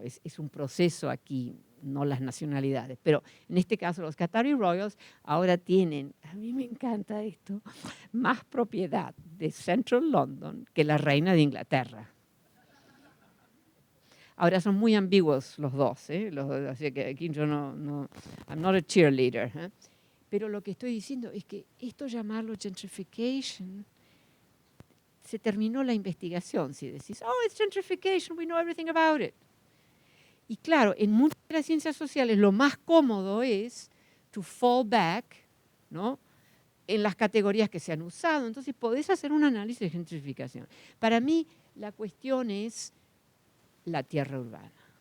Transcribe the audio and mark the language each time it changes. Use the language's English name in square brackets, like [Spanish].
[Spanish] Es un proceso aquí, no las nacionalidades. Pero en este caso los Qatari Royals ahora tienen, a mí me encanta esto, más propiedad de Central London que la reina de Inglaterra. Ahora son muy ambiguos los dos, así que aquí yo no [English] I'm not a cheerleader. [Spanish] Pero lo que estoy diciendo es que esto llamarlo gentrification se terminó la investigación. Si decís, [English] oh, it's gentrification, we know everything about it. [Spanish] Y claro, en muchas de las ciencias sociales lo más cómodo es [English] to fall back, [Spanish] ¿no?, en las categorías que se han usado. Entonces podés hacer un análisis de gentrificación. Para mí la cuestión es la tierra urbana.